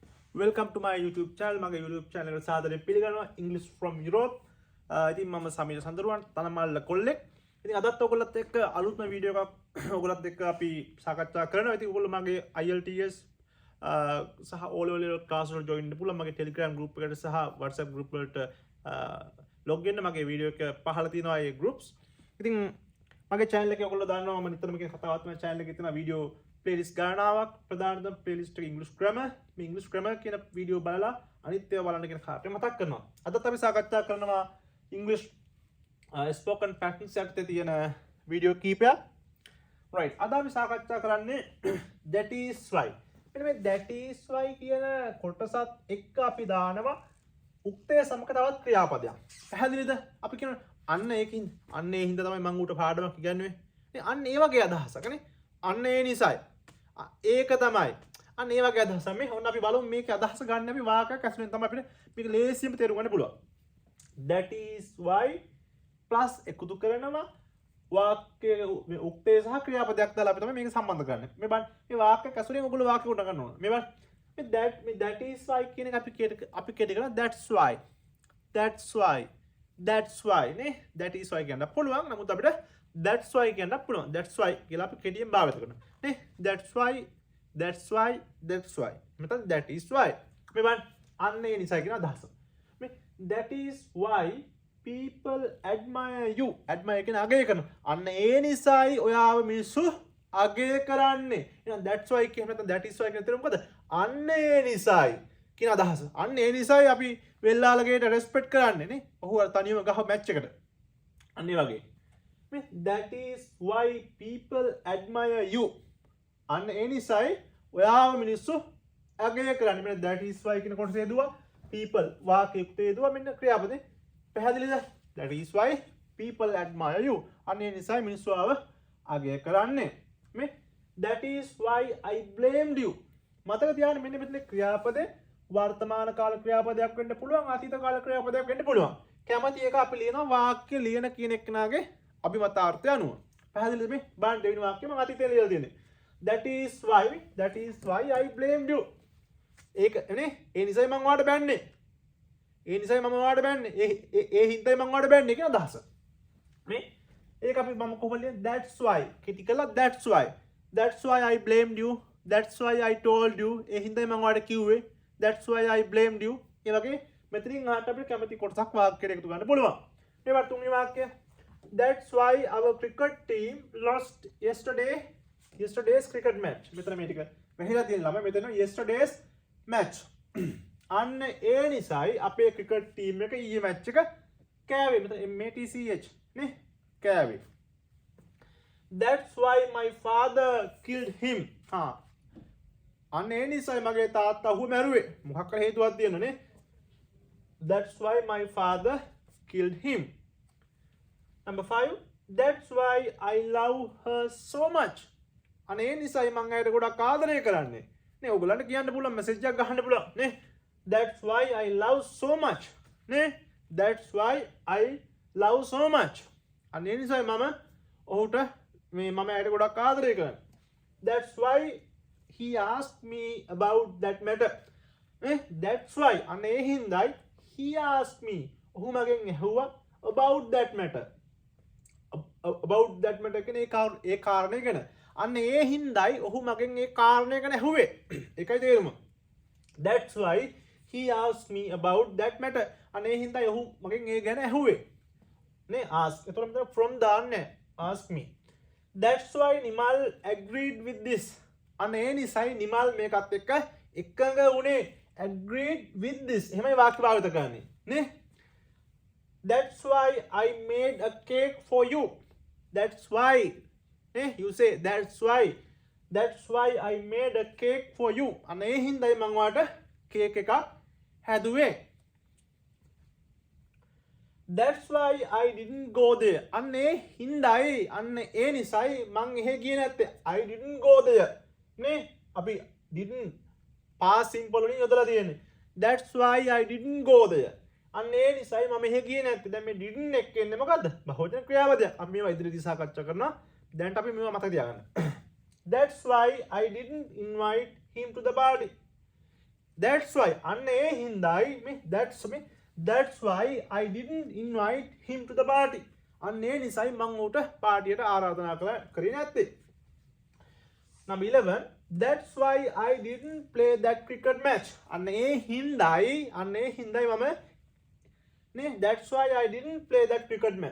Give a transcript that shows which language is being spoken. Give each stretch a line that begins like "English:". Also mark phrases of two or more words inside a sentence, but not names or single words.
English: Welcome to my YouTube channel.
Sinhala: මගේ YouTube channel එකට සාදරයෙන් පිළිගන්නවා.
English: English from Europe.
Sinhala: ඉතින් මම සමීර සඳරුවන් තනමල්ල කොල්ලෙක්. ඉතින් අදත් ඔයගොල්ලොත් එක්ක අලුත්ම වීඩියෝ එකක් ඔයගොල්ලොත් එක්ක අපි සාකච්ඡා කරනවා. ඉතින් ඔයගොල්ලෝ මගේ IELTS සහ O level class වලට join වෙන්න පුළුවන්. මගේ Telegram group එකට සහ WhatsApp group වලට log වෙන්න මගේ වීඩියෝ එක පහළ තියෙනවා ඒ groups. ඉතින් මගේ channel එකේ ඔයගොල්ලෝ දන්නවා මම නිතරම කියන කතාවත් මගේ channel එකේ තියෙන වීඩියෝ playlist ගානාවක් ප්‍රධානතම playlist එක
English: English grammar
Sinhala: මේ
English: English grammar
Sinhala: කියන වීඩියෝ බලලා අනිත් ඒවා බලන්න කියන කාර්යය මතක් කරනවා. අදත් අපි සාකච්ඡා කරනවා
English: English spoken practice
Sinhala: යටතේ තියෙන වීඩියෝ කීපයක්. right අද අපි සාකච්ඡා කරන්නේ
English: that is why.
Sinhala: මෙන්න මේ
English: that is why
Sinhala: කියන කොටසත් එක්ක අපි දානවා උක්තය සමග තවත් ක්‍රියාපදයක්. පැහැදිලිද? අපි කියන අන්න ඒකින් අන්න ඒ හින්දා තමයි මම ඌට පාඩමක් ඉගන්නුවේ. නේ අන්න ඒ වගේ අදහසක් නේ. අන්න ඒ නිසායි. ඒක තමයි. අන්න ඒ වගේ අදහස. මේ ඔන්න අපි බලමු මේක අදහස ගන්න අපි වාක්‍යයක් ඇසුරෙන් තමයි අපිට මේක ලේසියෙන්ම තේරුම් ගන්න පුළුවන්.
English: that is why plus
Sinhala: එකතු කරනවා වාක්‍යයේ මේ උක්තේ සහ ක්‍රියාපදයක් දාලා අපි තමයි මේක සම්බන්ධ කරන්නේ. මේ බලන්න මේ වාක්‍යයක් ඇසුරෙන් ඔයගොල්ලෝ වාක්‍ය උඩ ගන්න ඕන. මේ බලන්න මේ
English: that is why
Sinhala: කියන එක අපි කෙටි කරලා
English: that's why
Sinhala: නේ
English: that is why
Sinhala: කියන්න පුළුවන්. නමුත් අපිට
English: that's why
Sinhala: කියන්න පුළුවන්.
English: that's why
Sinhala: කියලා අපි කෙටියෙන් භාවිත කරනවා. නේ
English: that's why
Sinhala: මෙතන
English: that is why
Sinhala: මේ බලන්න අන්න ඒ නිසා කියන අදහස.
English: මේ that is why people admire you.
Sinhala: admire කියන අගය කරනවා. අන්න ඒ නිසායි ඔයාව මිනිස්සු අගය කරන්නේ. එහෙනම්
English: that's why
Sinhala: කියන නැත්නම්
English: that is why
Sinhala: කියන තේරුම මොකද? අන්න ඒ නිසායි කියන අදහස. අන්න ඒ නිසායි අපි වෙල්ලාලගේට රෙස්පෙක්ට් කරන්නේ නේ. ඔහු අර තනියම ගහ මැච් එකට. අන්න ඒ වගේ.
English: මේ that is why people admire you.
Sinhala: අන්න ඒ නිසායි ඔයාව මිනිස්සු අගය කරන්නේ. මෙන්න
English: that is why
Sinhala: කියන කොටස හේදුවා people වාක්‍ය යුක්ත හේදුවා මෙන්න ක්‍රියාපදේ. පැහැදිලිද?
English: that is why people admire you.
Sinhala: අන්න ඒ නිසායි මිනිස්සු ආව අගය කරන්නේ.
English: මේ that is why I blamed you.
Sinhala: මතක තියාගන්න මෙන්න මෙතන ක්‍රියාපදේ වර්තමාන කාල ක්‍රියාපදයක් වෙන්න පුළුවන් අතීත කාල ක්‍රියාපදයක් වෙන්න පුළුවන්. කැමති එක අපි ලියනවා වාක්‍ය ලියන කියන එක්කනාගේ අභිමතාර්ථය අනුව. පැහැදිලිද මේ? බලන්න දෙවෙනි වාක්‍යය මම අතීතේ ලියලා තියෙන්නේ.
English: that is why I blamed you.
Sinhala: ඒක නේ ඒ නිසයි මම ඔයාලට බැන්නේ. ඒ නිසයි මම ඔයාලට බැන්නේ. ඒ හින්දායි මම ඔයාලට බැන්නේ කියන අදහස. මේ ඒක අපි මම කොහොමද ලියන්නේ?
English: that's why
Sinhala: කෙටි කළා
English: that's why I blamed you. that's why I told you.
Sinhala: ඒ හින්දායි මම ඔයාලට කිව්වේ.
English: that's why I blamed you.
Sinhala: ඒ වගේ මෙතනින් ආට අපිට කැමති කොටසක් වාක්‍යයකට එකතු කරන්න පුළුවන්. මේ වත් තුන්වෙනි වාක්‍යය.
English: that's why our cricket team lost yesterday's cricket match.
Sinhala: මෙතන මේ ටික මෙහෙලා තියෙන ළමයි මෙතන
English: yesterday's match.
Sinhala: අන්න ඒ නිසායි අපේ ක්‍රිකට් ටීම් එක ඊයේ මැච් එක කෑවේ. මෙතන MATCH නේ කෑවේ.
English: that's why my father killed him.
Sinhala: අන්න ඒ නිසායි මගේ තාත්තා ඔහු මැරුවේ. මොකක් කර හේතුවක් තියෙනවනේ.
English: that's why my father killed him. number 5 that's why I love her so much.
Sinhala: අන්න ඒ නිසායි මම ඇයට ගොඩක් ආදරය කරන්නේ. නේ ඔයගලන්ට කියන්න පුළුවන් මැසේජ් එකක් ගහන්න පුළුවන් නේ.
English: that's why I love so much. නේ that's why I love so much.
Sinhala: අන්න ඒ නිසායි මම ඔහුට මේ මම ඇයට ගොඩක් ආදරය කරන්නේ.
English: that's why he asked me about that matter. that's why
Sinhala: අන්න ඒ හින්දායි
English: he asked me
Sinhala: ඔහු මගෙන් ඇහුවා
English: about that matter. about that matter
Sinhala: කියන්නේ ඒ කාරණේ ගැන. අන්න ඒ හින්දායි ඔහු මගෙන් ඒ කාරණේ ගැන ඇහුවේ. ඒකයි තේරුම.
English: that's why he asked me about that matter.
Sinhala: අන්න ඒ හින්දායි ඔහු මගෙන් ඒ ගැන ඇහුවේ. නේ ask. එතකොට මෙතන from දාන්නේ
English: ask me. that's why Nimal agreed with this.
Sinhala: අන්න ඒ නිසායි නිමල් මේකත් එක්ක එකඟ වුණේ.
English: agreed with this.
Sinhala: එහෙමයි වාක්‍ය භාවිත කරන්නේ.
English: නේ that's why I made a cake for you. that's why you say that's why I made a cake for you.
Sinhala: අන්න ඒ හින්දායි මම ඔයාලට කේක් එකක් හැදුවේ.
English: that's why I didn't go there.
Sinhala: අන්න ඒ හින්දායි අන්න ඒ නිසායි මං එහෙ ගියේ නැත්තේ.
English: I didn't go there.
Sinhala: නේ අපි didn't past simple වලින් යොදලා තියෙන්නේ.
English: that's why I didn't go there.
Sinhala: අන්න ඒ නිසායි මම එහෙ ගියේ නැත්තේ. දැන් මේ didn't එක එන්නේ මොකද්ද? බහුවචන ක්‍රියාපදයක්. අපි මේවා ඉදිරියදී සාකච්ඡා කරනවා. දැන් අපි මේවා මතක තියාගන්න.
English: that's why I didn't invite him to the party. that's why
Sinhala: අන්න ඒ හින්දායි මේ
English: that's why I didn't invite him to the party.
Sinhala: අන්න ඒ නිසායි මං ඌට පාටියට ආරාධනා කරේ නැත්තේ.
English: Number 11, that's why I didn't play that cricket match.
Sinhala: අන්න ඒ හින්දායි මම නේ
English: that's why I didn't play that cricket match.